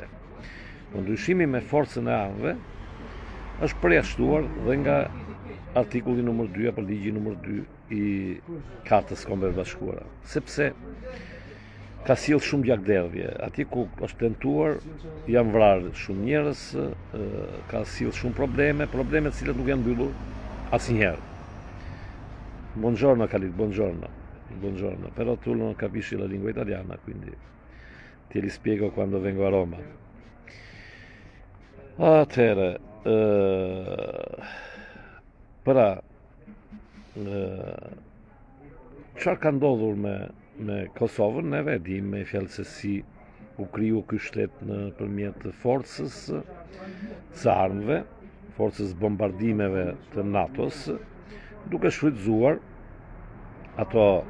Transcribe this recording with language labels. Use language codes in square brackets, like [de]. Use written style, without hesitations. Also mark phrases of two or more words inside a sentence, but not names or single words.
[sq] Po ndryshimi me forcën e anëve është përjashtuar dhe nga artikulli numër 2 apo ligji numër 2 i Kartës Kombeve të Bashkuara, sepse ka sjell shumë gjakderdhje. Atje ku është tentuar, janë vrarë shumë njerëz, ka sjell shumë probleme të cilat nuk janë mbyllur asnjëherë. [it] Buongiorno Khalid, buongiorno, però tu non capisci la lingua italiana, quindi ti rispiego quando vengo a Roma. [sq] Atëherë, pra, çfarë ka ndodhur me Kosovën, neve e dim me fjalë se si u kriju ky shtet nëpërmjet forcës së armëve, forcës bombardimeve të NATO-s, duke shfrytzuar ato